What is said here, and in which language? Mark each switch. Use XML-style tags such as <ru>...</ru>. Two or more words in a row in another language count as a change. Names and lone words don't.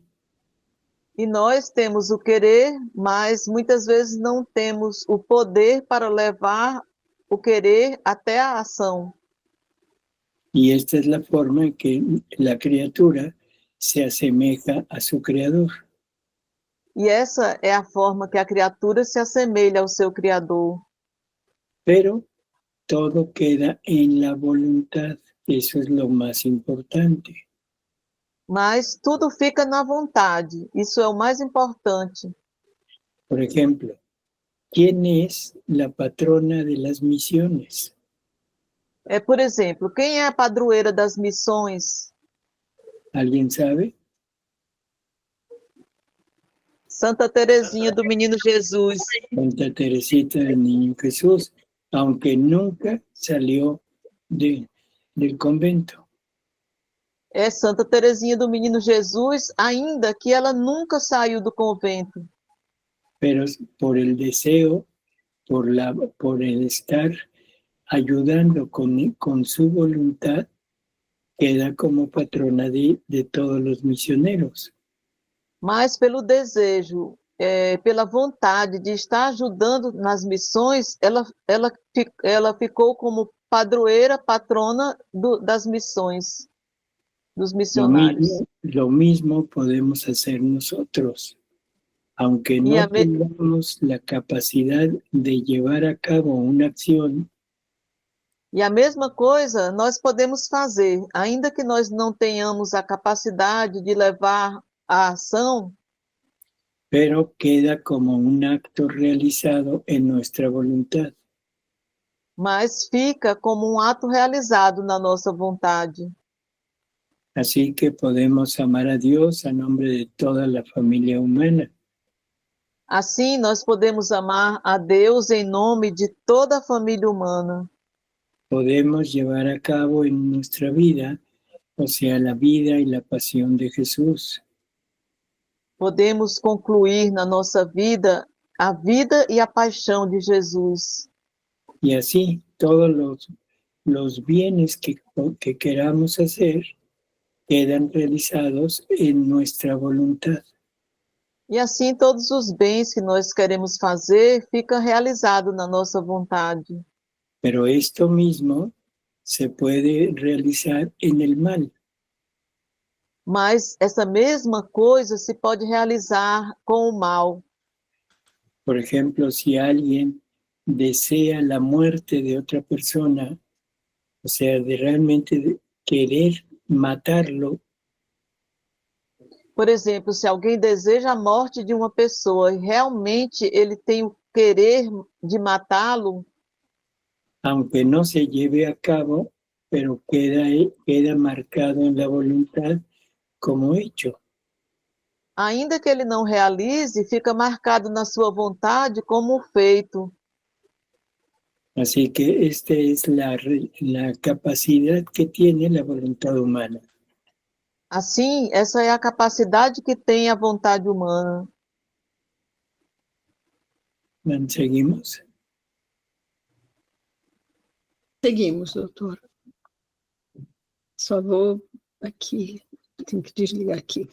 <pt>E nós temos o querer, mas muitas vezes não temos o poder para levar o querer até a ação.</pt> <es>Y esta es la forma en que la criatura se asemeja a su creador.</es> <pt>E essa é a forma que a criatura se assemelha ao seu Criador.</pt> <es>Pero todo queda en la voluntad. Eso es lo más importante.</es> <pt>Mas tudo fica na vontade. Isso é o mais importante.</pt> <es>Por ejemplo, ¿quién es la patrona de las misiones?</es> <pt>Por exemplo, quem é a padroeira das missões?</pt> <es>¿Alguien sabe?</es> <pt>Santa Teresinha do Menino Jesus.</pt> <es>Santa Teresita del Niño Jesús, aunque nunca salió del convento.</es> <pt>É Santa Teresinha do Menino Jesus, ainda que ela nunca saiu do convento.</pt> <es>Pero por el deseo, por el estar ayudando con su voluntad, queda como patrona de todos los misioneros.</es> <pt>Mas pelo desejo, pela vontade de estar ajudando nas missões, ela ficou como padroeira, patrona das missões, dos missionários.</pt> <es>Lo mismo podemos hacer nosotros. Aunque no tengamos la capacidad de llevar a cabo una acción,</es> <pt>e a mesma coisa nós podemos fazer, ainda que nós não tenhamos a capacidade de levar a ação,</pt> <es>pero queda como un acto realizado en nuestra voluntad.</es> <pt>mas fica como um ato realizado na nossa vontade.</pt> <es>Así que podemos amar a Dios a nombre de toda la familia humana.</es> <pt>Assim, nós podemos amar a Deus em nome de toda a família humana.</pt> <es>Podemos llevar a cabo en nuestra vida, o sea, la vida y la pasión de Jesús.</es> <pt>Podemos concluir na nossa vida a vida e a paixão de Jesus.</pt> <es>Y así todos los bienes que queramos hacer quedan realizados en nuestra voluntad.</es> <pt>E assim todos os bens que nós queremos fazer ficam realizados na nossa vontade.</pt> <es>Pero esto mismo se puede realizar en el mal.</es> <pt>Mas essa mesma coisa se pode realizar com o mal.</pt> <es>Por ejemplo, si alguien desea la muerte de otra persona, o sea, de realmente querer matarlo.</es> <pt>Por exemplo, se alguém deseja a morte de uma pessoa e realmente ele tem o querer de matá-lo,</pt> <es>aunque no se lleve a cabo, pero queda marcado en la voluntad como hecho.</es> <pt>ainda que ele não realize, fica marcado na sua vontade como feito.</pt> <es>Así que esta es la capacidad que tiene la voluntad humana.</es> <pt>Assim, essa é a capacidade que tem a vontade humana.</pt> <es>¿Seguimos?</es> <pt>Seguimos, doutor. Só vou aqui, tenho que desligar aqui.</pt>